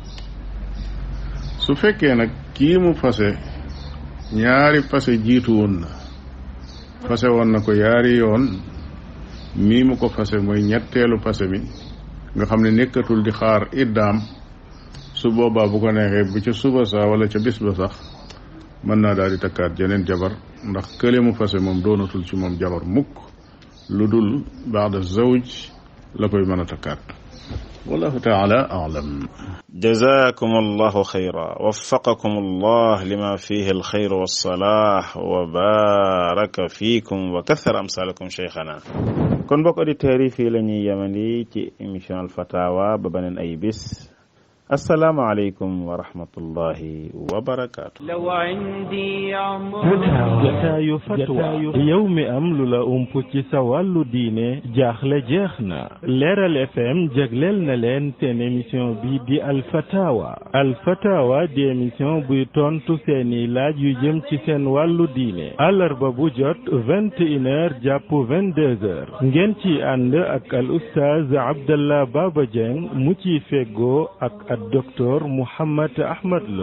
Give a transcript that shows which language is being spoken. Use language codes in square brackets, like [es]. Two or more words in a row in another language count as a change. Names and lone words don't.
[wo] su fekkee nag kii mu fase ñaari passé jiitu woon na fase woon na ko yaari yoon mii mu ko fase mooy ñetteelu passé mi nga xam ne nekkatul di xaar iddaam su boobaa bu ko neexee bu ca suba saa wala ca bis ba sax mën naa daal di takkaat jeneen jabar ndax kële mu fase moom doonatul ci moom jabar mukk lu dul [ar] بعد زوج [wo] la koy mën a takkaat [ar] والله تعالى أعلم. جزاكم الله خيرا وفقكم الله لما فيه الخير والصلاح وبارك فيكم وكثر أمثالكم شيخنا. [wo] kon mbokk auditeurs yi fii la ñuy yemandi ci émission Al Fatawa ba beneen ay bis. [ar] السلام عليكم ورحمة الله وبركاته. لو عندي عمر [wo] jataayu fatwa yow mi am lu la ump ci sa wàllu diine jaaxle jeex na Leeral FM jagleel na leen seen émission bi di Al Fatawa di émission buy tontu seeni laaj yu jëm ci seen wàllu diine àllarba bu jot 21h jàpp 22h ngeen ci ànd ak al oustaz Abdallah Baba Dieng mu ci feggoo ak docteur Mouhammad Ahmad Lo.